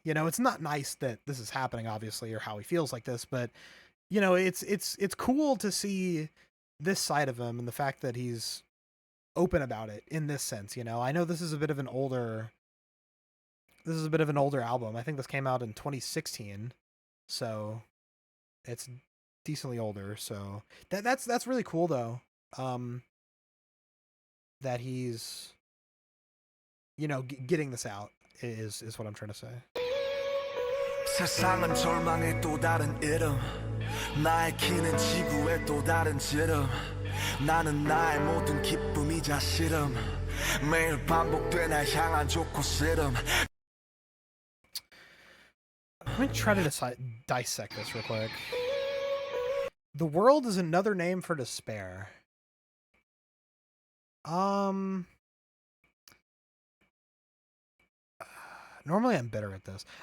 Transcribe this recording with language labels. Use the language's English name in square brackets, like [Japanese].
[English] You know, it's not nice that this is happening obviously or how he feels like this, but you know, it's cool to see this side of him and the fact that he's open about it in this sense. You know, I know this is a bit of an older album. I think this came out in 2016, so it's decently older. So that's really cool though. That he's, you know, getting this out is what I'm trying to say. [Korean] 세상은 절망의 또 다른 이름 나의 키는 지구의 또 다른 지름 나는 나의 모든 기쁨이자 싫음 매일 반복돼 날 향한 좋고 싫음. [English] Let me try to dissect this real quick. The world is another name for despair. Normally I'm better at this.